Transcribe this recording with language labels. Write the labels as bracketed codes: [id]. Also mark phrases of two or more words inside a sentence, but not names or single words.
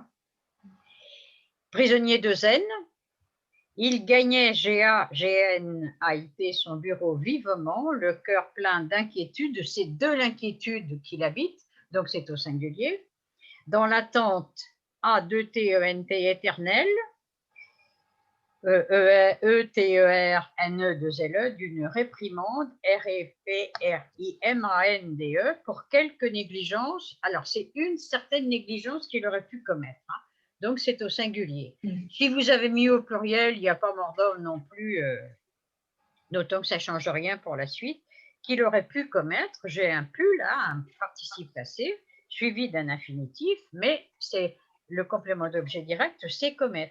[fr] Prisonnier de zen, il gagnait G-A-G-N-A-I-T son bureau vivement, le cœur plein d'inquiétude, c'est de l'inquiétude qu'il habite, donc c'est au singulier, dans l'attente A-2-T-E-N-T éternelle, E-T-E-R-N-E-2-L-E d'une réprimande R-E-P-R-I-M-A-N-D-E pour quelque négligence. Alors, c'est une certaine négligence qu'il aurait pu commettre. Hein. Donc, c'est au singulier. Si vous avez mis au pluriel, il n'y a pas mort d'homme non plus, d'autant que ça ne change rien pour la suite, qu'il aurait pu commettre. J'ai un pu là, un participe passé, suivi d'un infinitif, mais c'est le complément d'objet direct, c'est commettre.